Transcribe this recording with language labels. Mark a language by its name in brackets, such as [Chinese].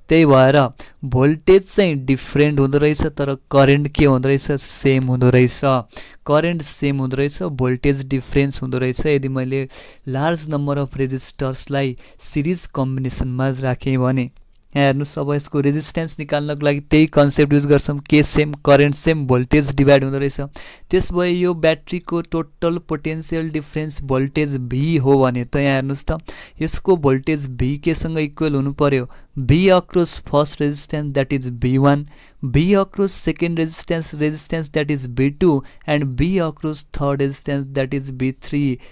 [Nepali] त्यही भएर भोल्टेज चाहिँ डिफरेन्ट हुँदो रहेछ, तर करेन्ट के हुँदो रहेछ? सेम हुँदो रहेछ। करेन्ट सेम हुँदो रहेछ, भोल्टेज डिफरेन्स हुँदो रहेछ यदि मैले लार्ज नम्बर अफ रेजिस्टर्सलाई सिरिज कम्बिनेसनमा राखेँ भने। यहाँ हेर्नुस्, अब यसको रेजिस्टेन्स निकाल्नको लागि त्यही कन्सेप्ट युज गर्छौँ। के same, current same, voltage divide हुँदो रहेछ। त्यसभए यो ब्याट्रीको total potential difference voltage V हो भने त यहाँ हेर्नुस् त, यसको भोल्टेज V केसँग इक्वल हुनु पर्यो? [English] V across first resistance that is V1, V across second resistance that is V2 and V across third resistance that is V3।